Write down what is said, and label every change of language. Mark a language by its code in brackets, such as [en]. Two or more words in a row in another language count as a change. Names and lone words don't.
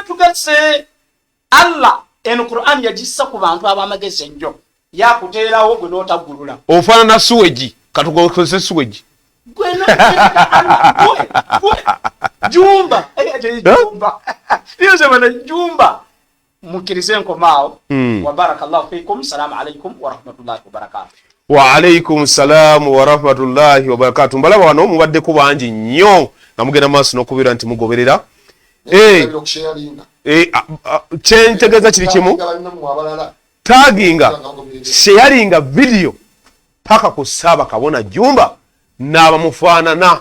[lg] tugase Allah eno Qur'an yagissa ku bantu abamagezi ennyo yakuteerawo gwe n'otaggulula ofaanana suweji katukozese suweji gwe Jumba Jumba Jumba mukkirize enkomaawo [ar] وبارك الله فيكم سلام عليكم ورحمة الله وبركاته وعليكم سلام ورحمة الله وبركاته [lg] mbalaba wano mubaddeko bangi nnyo nga mugenda maaso n'okubeera nti mugoberera kyentegeeza kiri kimu taginga sharinga video paka ku Ssaabakabona Jumba n'abamufaanana